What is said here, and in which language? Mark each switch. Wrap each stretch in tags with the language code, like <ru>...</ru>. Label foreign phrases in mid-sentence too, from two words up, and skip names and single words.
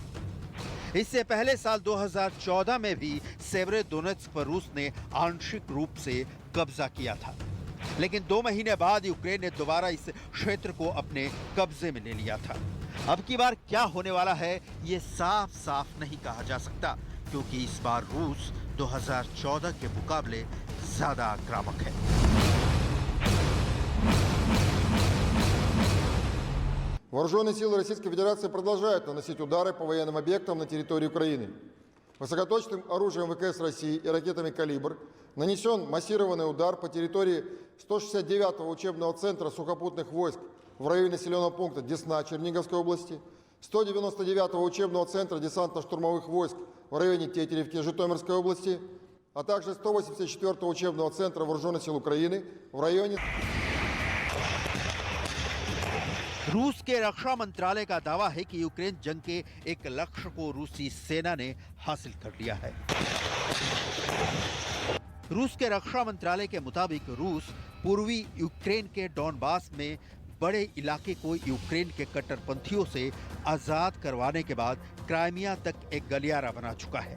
<hi>इससे पहले साल 2014 में भी सेवेरोदोनेत्स्क पर रूस ने आंशिक रूप से कब्जा किया था, लेकिन 2 महीने बाद यूक्रेन ने दोबारा इस क्षेत्र को अपने कब्जे में ले लिया था। अब की बार क्या होने वाला है ये साफ साफ नहीं कहा जा सकता, क्योंकि इस बार रूस 2014 के मुकाबले ज्यादा आक्रामक है।</hi> <ru>Вооруженные силы Российской Федерации продолжают наносить удары по военным объектам на территории Украины. Высокоточным оружием ВКС России и ракетами «Калибр» нанесен массированный удар по территории 169-го учебного центра сухопутных войск в районе населенного пункта Десна Черниговской области, 199-го учебного центра десантно-штурмовых войск в районе Тетеревки Житомирской области, а также 184-го учебного центра Вооруженных сил Украины в районе...</ru> <hi>रूस के रक्षा मंत्रालय का दावा है कि यूक्रेन जंग के एक लक्ष्य को रूसी सेना ने हासिल कर लिया है। रूस के रक्षा मंत्रालय के मुताबिक रूस पूर्वी यूक्रेन के डॉनबास में बड़े इलाके को यूक्रेन के कट्टरपंथियों से आजाद करवाने के बाद क्राइमिया तक एक गलियारा बना चुका है।</hi>